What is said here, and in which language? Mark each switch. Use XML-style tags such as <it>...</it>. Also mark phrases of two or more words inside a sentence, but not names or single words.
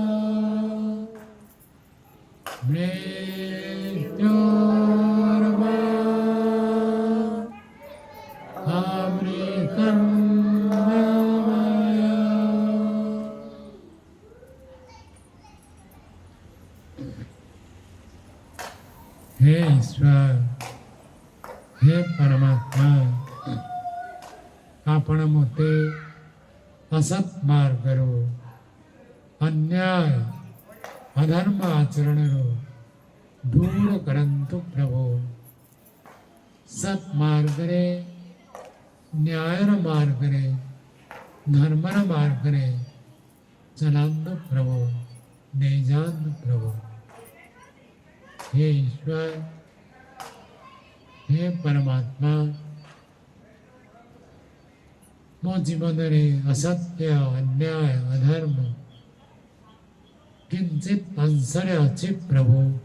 <sa>मृत्योर्मा अमृतं गमय।</sa> <or>ହେ ଈଶ୍ୱର, ହେ ପରମାତ୍ମା, ଆପଣ ମତେ ଅସତ ମାର୍ଗରୁ ଅନ୍ୟାୟ ଅଧର୍ମ ଆଚରଣରୁ ଦୂର କରନ୍ତୁ ପ୍ରଭୁ। ସତ ମାର୍ଗରେ ନ୍ୟାୟର ମାର୍ଗରେ ଧର୍ମର ମାର୍ଗରେ ଚଳାନ୍ତୁ ପ୍ରଭୁ, ନେଇଯାଆନ୍ତୁ ପ୍ରଭୁ। ହେ ଈଶ୍ୱର, ହେ ପରମାତ୍ମା, ମୋ ଜୀବନ ରେ ଅସତ୍ୟ ଅନ୍ୟାୟ ଅଧର୍ମ କିଞ୍ଚିତ ଅଂଶରେ ଅଛି ପ୍ରଭୁ।</or>